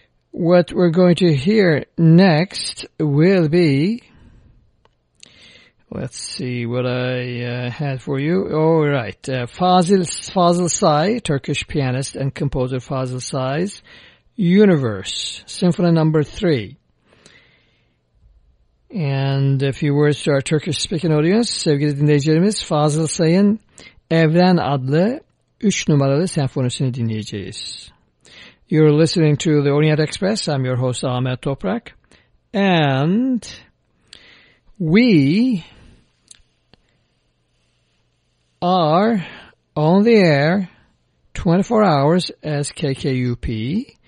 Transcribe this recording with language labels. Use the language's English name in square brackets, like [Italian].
[English] What we're going to hear next will be, let's see what I had for you. All right, Fazıl Say, Turkish pianist and composer Fazıl Say's Universe, Symphony Number 3. And a few words to our Turkish-speaking audience. [Turkish] Sevgili dinleyicilerimiz, Fazıl Say'ın Evren adlı 3 numaralı senfonisini dinleyeceğiz. [English] You're listening to the Orient Express. I'm your host, Ahmet Toprak. And we are on the air 24 hours as KKUP.